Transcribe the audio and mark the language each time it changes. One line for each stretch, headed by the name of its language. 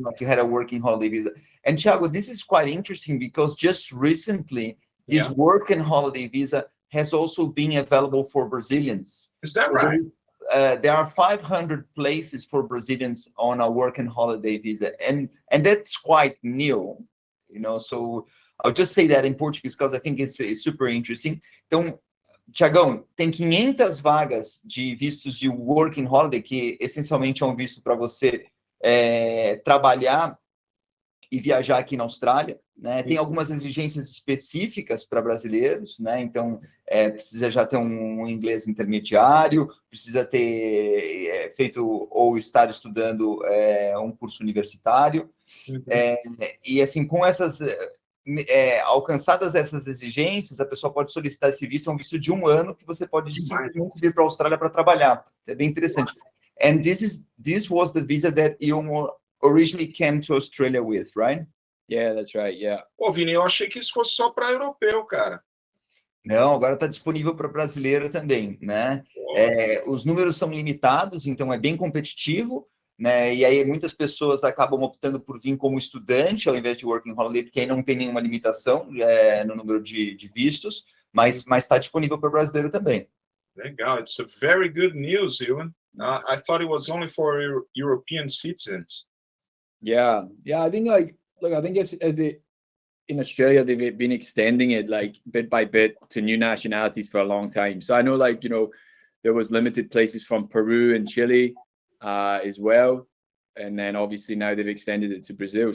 English: Like you had a working holiday visa. And Tiago, this is quite interesting because just recently, this work and holiday visa has also been available for Brazilians. Is that right? There are 500 places for Brazilians on a work and holiday visa, and that's quite new, you know. So I'll just say that in Portuguese because I think it's super interesting.
Portuguese: Então, Tiagão, tem 500 vagas de vistos de working holiday, que essencialmente é um visto para você trabalhar e viajar aqui na Austrália, né? Tem algumas exigências específicas para brasileiros, né? Então, precisa já ter um inglês intermediário, precisa ter feito ou estar estudando um curso universitário. E, assim, com essas... alcançadas essas exigências, a pessoa pode solicitar esse visto, é um visto de 1 ano, que você pode simplesmente vir para a Austrália para trabalhar. É bem interessante.
English: And this was the visa that you originally came to Australia with, right? Yeah, that's right. Yeah.
Portuguese: Pô, Vini, eu achei que isso fosse só para europeu, cara. Não, agora está disponível para brasileiro também, né? Os números são limitados, então é bem competitivo, né? E aí muitas pessoas acabam optando por vir como estudante ao invés de working holiday, porque aí não tem nenhuma limitação no número de vistos, mas está disponível para brasileiro também.
English: Legal, it's a very good news, Euan. I thought it was only for European citizens. Yeah, I think I think it's in Australia they've been extending it like bit by bit to new nationalities for a long time. So I know, like, you know, there was limited places from Peru and Chile as well, and then obviously now they've extended it to Brazil.